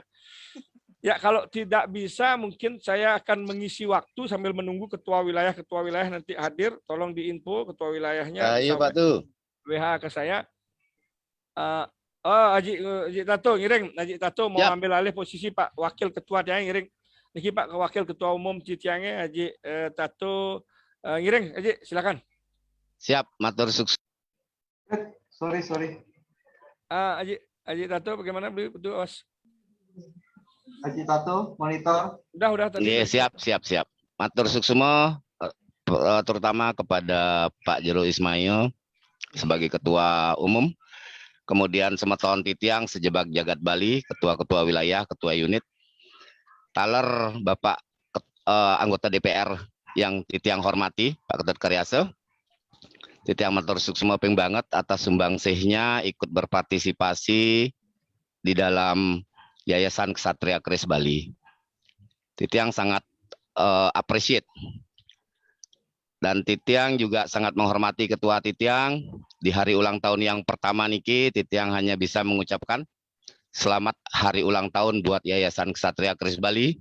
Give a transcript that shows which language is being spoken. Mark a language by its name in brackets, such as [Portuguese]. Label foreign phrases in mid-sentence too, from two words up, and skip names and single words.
[Indonesian] Ya kalau tidak bisa mungkin saya akan mengisi waktu sambil menunggu ketua wilayah nanti hadir. Tolong diinfo ketua wilayahnya. Ayo Pak tuh. WH ke saya. Haji Tato ngiring. Haji Tato mau ambil alih posisi Pak Wakil Ketua dia ngiring. Niki Pak Wakil Ketua Umum Citiange Haji Tato ngiring. Haji silakan. Siap, [Balinese] matur sukses. [Indonesian] Sorry. Haji Tato bagaimana beli betul Os? Haji Tato monitor. Udah tadi. Iya, siap. [Balinese] Matur suksema [Indonesian] terutama kepada Pak Jero Ismail sebagai ketua umum. Kemudian [Balinese] Semeton Titiang [Indonesian] sejebak jagat Bali, ketua-ketua wilayah, ketua unit. Taler Bapak anggota DPR yang Titiang hormati, Pak Ketut Karyase. [Balinese] Titiang matur suksema ping banget [Indonesian] atas sumbangsihnya ikut berpartisipasi di dalam Yayasan Ksatria Keris Bali. Titiang sangat appreciate. Dan Titiang juga sangat menghormati ketua Titiang. Di hari ulang tahun yang pertama niki, Titiang hanya bisa mengucapkan selamat hari ulang tahun buat Yayasan Ksatria Keris Bali.